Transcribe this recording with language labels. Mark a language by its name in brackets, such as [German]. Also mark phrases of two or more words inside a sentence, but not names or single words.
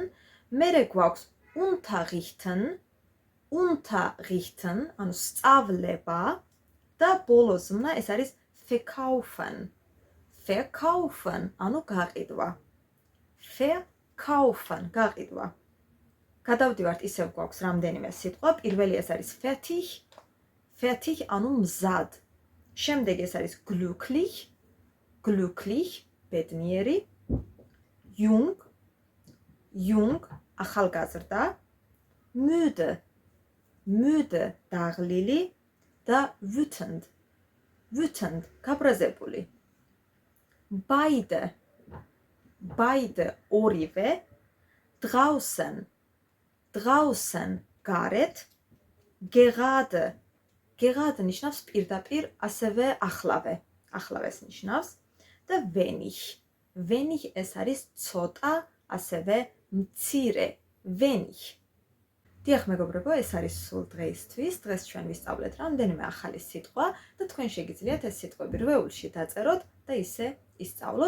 [Georgian] მერე გვაქვს unterrichten. Unterrichten, ანუ სწავლება და ბოლო ზმნა ეს არის verkaufen. [German] Verkaufen, [Georgian] ანუ გაყიდვა. Verkaufen, გაყიდვა. გადავდივართ, ისევ გვაქვს რამდენიმე სიტყვა. პირველი ეს არის fertig. Fertig, ანუ მზად. შემდეგი ეს არის glücklich. Glücklich, ბედნიერი. [German] Jung. Jung, ახალგაზრდა. Müde. Müde, [Georgian] დაღლილი და wütend. [German] Wütend, გაბრაზებული. Beide. Beide, ორივე. Draußen. Draußen, გარეთ. Gerade. [Georgian] Gerade ნიშნავს პირდაპირ, ასევე ახლავე. ახლავეს ნიშნავს. და wenig. Wenig ეს არის ცოტა, ასევე მცირე. Wenig. დიახ მეგობრებო, ეს არის სულ დღეისთვის. დღეს ჩვენ ვისწავლეთ რამდენიმე ახალი სიტყვა და თქვენ შეგიძლიათ ეს სიტყვები რვეულში დაწეროთ და ისე ისწავლოთ.